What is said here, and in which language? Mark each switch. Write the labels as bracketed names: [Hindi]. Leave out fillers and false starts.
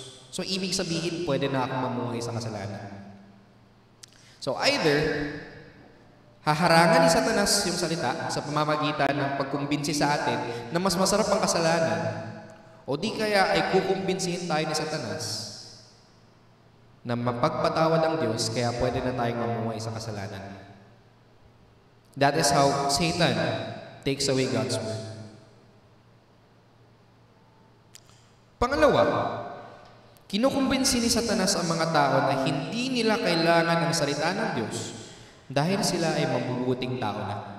[Filipino] So, ibig sabihin, pwede na akong mamuhay sa kasalanan. So, either, haharangan ni Satanas yung salita sa pamamagitan ng pagkumbinsi sa atin na mas masarap ang kasalanan, o di kaya ay kukumbinsihin tayo ni Satanas na mapagpatawad ang Diyos, kaya pwede na tayong mamuhay sa kasalanan. [English] That is how Satan takes away God's word. [Filipino] Pangalawa, kinukumbinsi ni Satanas ang mga tao na hindi nila kailangan ng salita ng Diyos dahil sila ay mabubuting tao na.